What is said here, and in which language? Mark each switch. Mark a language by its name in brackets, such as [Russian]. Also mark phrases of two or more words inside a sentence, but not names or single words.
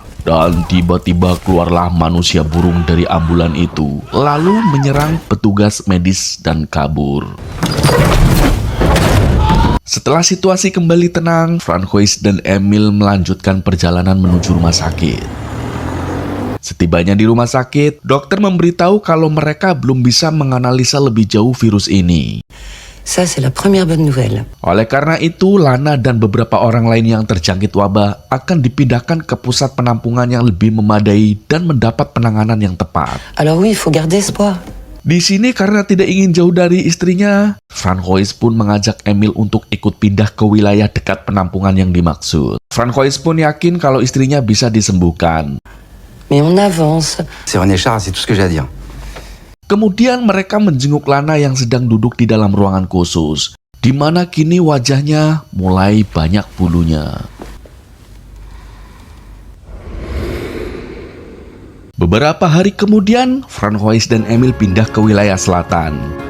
[Indonesian] Dan tiba-tiba keluarlah manusia burung dari ambulan itu, lalu menyerang petugas medis dan kabur. Setelah situasi kembali tenang, Francois dan Emil melanjutkan perjalanan menuju rumah sakit. Setibanya di rumah sakit, dokter memberitahu kalau mereka belum bisa menganalisa lebih jauh virus ini. [French] Ça, c'est la première bonne nouvelle. [Indonesian] Oleh karena itu, Lana dan beberapa orang lain yang terjangkit wabah akan dipindahkan ke pusat penampungan yang lebih memadai dan mendapat penanganan yang tepat. [French] Alors oui, il faut garder espoir. [Indonesian] Di sini karena tidak ingin jauh dari istrinya, Francois pun mengajak Emil untuk ikut pindah ke wilayah dekat penampungan yang dimaksud. Francois pun yakin kalau istrinya bisa disembuhkan. [French] Mais on avance. C'est René Char, c'est tout ce que j'ai à dire. [Indonesian] Kemudian mereka menjenguk Lana yang sedang duduk di dalam ruangan khusus, di mana kini wajahnya mulai banyak bulunya. Beberapa hari kemudian, Francois dan Emil pindah ke wilayah selatan.